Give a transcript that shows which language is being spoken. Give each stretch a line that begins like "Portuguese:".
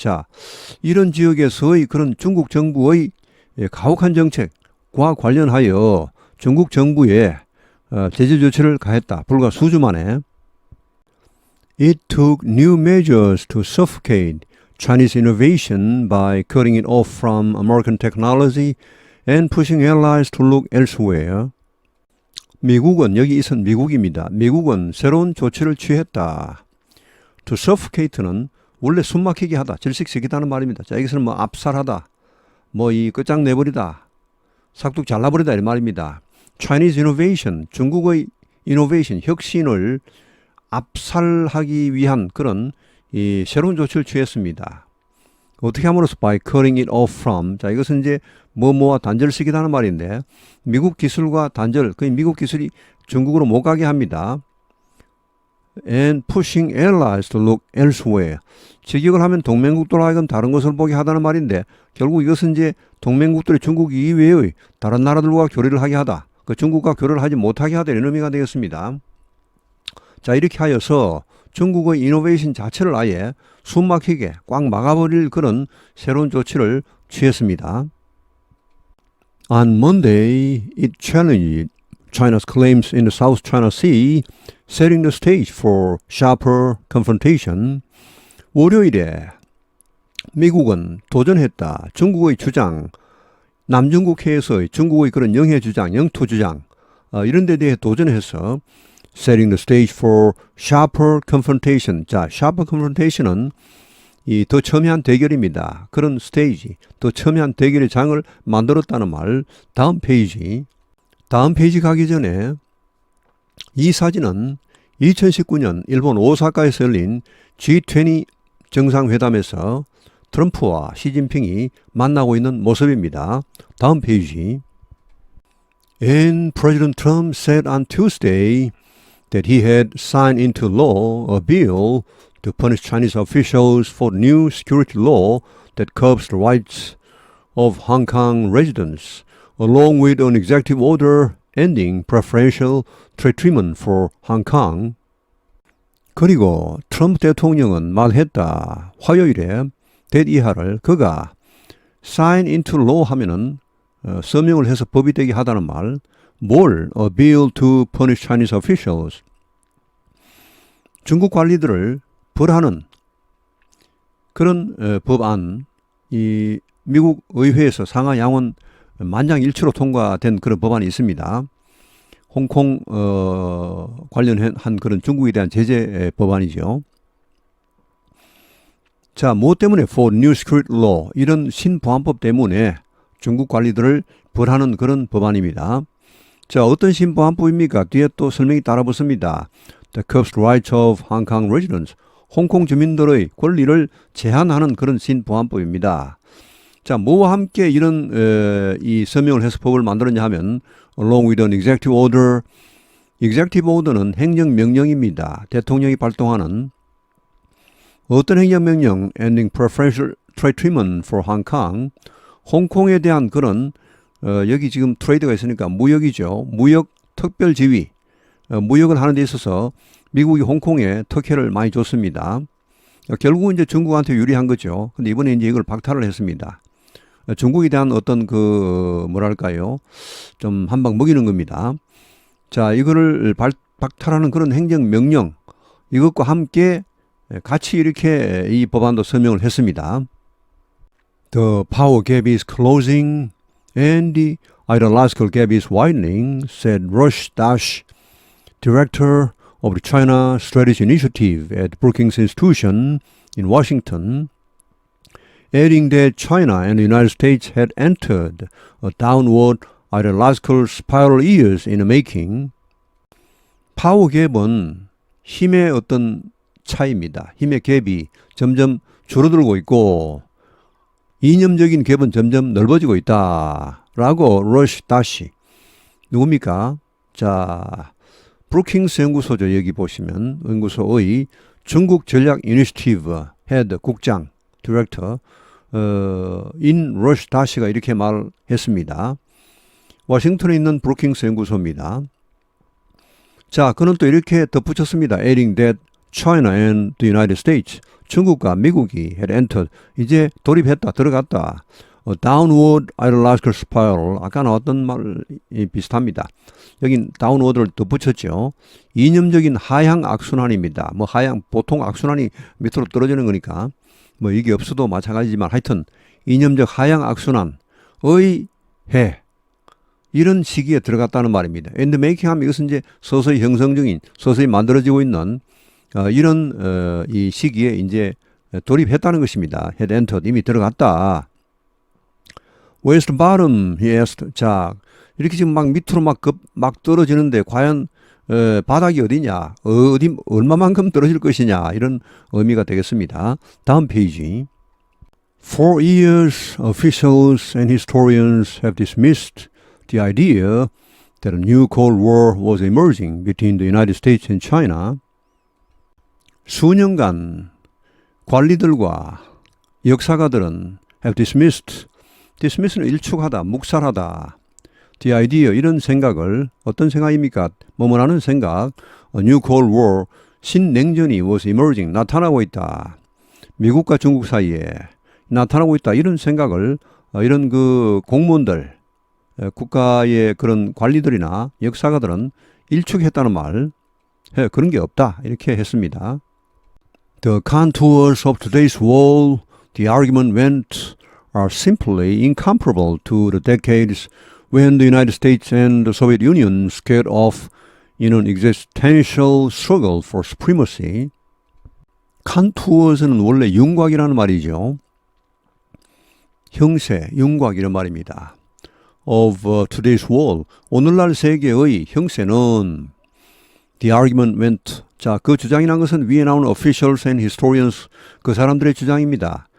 Korean: 자, 이런 지역에서의 그런 중국 정부의 가혹한 정책과 관련하여 중국 정부에 제재 조치를 가했다. 불과 수주 만에.
English: It took new measures to suffocate Chinese innovation by cutting it off from American technology and pushing allies to look elsewhere.
Korean: 미국은, 여기 있은 미국입니다. 미국은 새로운 조치를 취했다.
English: To suffocate
Korean: 는 원래 숨막히게 하다, 질식시키다는 말입니다. 자, 여기서는 압살하다, 이 끝장내버리다, 삭둑 잘라버리다 이런 말입니다.
English: Chinese innovation,
Korean: 중국의 innovation, 혁신을 압살하기 위한 그런 이 새로운 조치를 취했습니다. 어떻게 함으로써
English: by cutting it off from.
Korean: 자, 이것은 이제 뭐뭐와 단절시키다는 말인데 미국 기술과 단절, 그 미국 기술이 중국으로 못 가게 합니다.
English: And pushing allies to look elsewhere.
Korean: 직역을 하면 동맹국들로 하여금 다른 것을 보게 하다는 말인데 결국 이것은 이제 동맹국들이 중국 이외의 다른 나라들과 교류를 하게 하다. 그 중국과 교류를 하지 못하게 하다 이런 의미가 되겠습니다. 자, 이렇게 하여서 중국의 이노베이션 자체를 아예 숨막히게 꽉 막아버릴 그런 새로운 조치를 취했습니다.
English: On Monday, it challenged China's claims in the South China Sea, setting the stage for sharper confrontation.
Korean: 월요일에 미국은 도전했다. 중국의 주장, 남중국 해에서의 중국의 그런 영해 주장, 영토 주장 이런 데 대해 도전해서
English: setting the stage for sharper confrontation.
Korean: 자,
English: sharper confrontation
Korean: 은 이 더 첨예한 대결입니다. 그런 스테이지, 더 첨예한 대결의 장을 만들었다는 말. 다음 페이지 가기 전에 이 사진은 2019년 일본 오사카에서 열린 G20 정상회담에서 트럼프와 시진핑이 만나고 있는 모습입니다. 다음 페이지.
English: And President Trump said on Tuesday that he had signed into law a bill to punish Chinese officials for new security law that curbs the rights of Hong Kong residents, along with an executive order ending preferential trade treatment for Hong Kong.
Korean: 그리고 트럼프 대통령은 말했다. 화요일에 that 이하를 그가
English: sign into law
Korean: 하면은 서명을 해서 법이 되게 하다는 말. 뭘?
English: A bill to punish Chinese officials.
Korean: 중국 관리들을 벌하는 그런 법안, 이 미국 의회에서 상하 양원 만장일치로 통과된 그런 법안이 있습니다. 홍콩 관련한 그런 중국에 대한 제재 법안이죠. 자, 뭐 때문에
English: for new security law
Korean: 이런 신보안법 때문에 중국 관리들을 벌하는 그런 법안입니다. 자, 어떤 신보안법입니까? 뒤에 또 설명이 따라 붙습니다.
English: The curbs rights of Hong Kong residents.
Korean: 홍콩 주민들의 권리를 제한하는 그런 신보안법입니다. 자, 뭐와 함께 이런 이 서명을 해서 법을 만들었냐 하면
English: along with an executive order.
Korean: executive order는 행정명령입니다. 대통령이 발동하는 어떤 행정명령
English: ending preferential trade treatment for Hong Kong.
Korean: 홍콩에 대한 그런 여기 지금 트레이드가 있으니까 무역이죠. 무역 특별 지위. 무역을 하는 데 있어서 미국이 홍콩에 특혜를 많이 줬습니다. 결국은 이제 중국한테 유리한 거죠. 근데 이번에 이제 이걸 박탈을 했습니다. 중국에 대한 어떤 그 뭐랄까요, 좀 한 방 먹이는 겁니다. 자, 이거를 박탈하는 그런 행정명령, 이것과 함께 같이 이렇게 이 법안도 서명을 했습니다.
English: The power gap is closing and the ideological gap is widening, said Rush Dash, director of the China Strategy Initiative at Brookings Institution in Washington, adding that China and the United States had entered a downward ideological spiral years in the making.
Korean: 파워 갭은 힘의 어떤 차이입니다. 힘의 갭이 점점 줄어들고 있고 이념적인 갭은 점점 넓어지고 있다. 라고 러시 다시 누굽니까? 자, 브루킹스 연구소죠. 여기 보시면 연구소의 중국 전략 이니시티브 헤드 국장 디렉터 인 러시 다시가 이렇게 말했습니다. 워싱턴에 있는 브루킹스 연구소입니다. 자, 그는 또 이렇게 덧붙였습니다.
English: adding that China and the United States,
Korean: 중국과 미국이
English: had entered,
Korean: 이제 돌입했다, 들어갔다.
English: downward ideological spiral,
Korean: 아까 나왔던 말이 비슷합니다. 여긴 downward를 덧붙였죠. 이념적인 하향 악순환입니다. 뭐 하향, 보통 악순환이 밑으로 떨어지는 거니까 뭐 이게 없어도 마찬가지지만 하여튼 이념적 하향 악순환의 해, 이런 시기에 들어갔다는 말입니다.
English: And making
Korean: 하면 이것은 이제 서서히 형성 중인, 서서히 만들어지고 있는 이런 이 시기에 이제 돌입했다는 것입니다.
English: had entered,
Korean: 이미 들어갔다.
English: Where's the bottom? He asked.
Korean: 자, 이렇게 지금 막 밑으로 막 떨어지는데 과연 바닥이 어디냐? 얼마만큼 떨어질 것이냐? 이런 의미가 되겠습니다. 다음 페이지.
English: For years, officials and historians have dismissed the idea that a new Cold War was emerging between the United States and China.
Korean: 수년간 관리들과 역사가들은
English: have dismissed
Korean: 는 일축하다, 묵살하다.
English: the idea,
Korean: 이런 생각을, 어떤 생각입니까? 뭐뭐라는 생각,
English: a new Cold War,
Korean: 신냉전이
English: was emerging,
Korean: 나타나고 있다. 미국과 중국 사이에 나타나고 있다. 이런 생각을 이런 그 공무원들, 국가의 그런 관리들이나 역사가들은 일축했다는 말, 그런 게 없다. 이렇게 했습니다.
English: The contours of today's world, the argument went, are simply incomparable to the decades when the United States and the Soviet Union squared off in an existential struggle for supremacy.
Korean: 컨투어스는 원래 윤곽이라는 말이죠. 형세, 윤곽 이런 말입니다.
English: Of today's world,
Korean: 오늘날 세계의 형세는
English: the argument went,
Korean: 자, 그 주장이란 것은 위에 나오는
English: officials and historians,
Korean: 그 사람들의 주장입니다.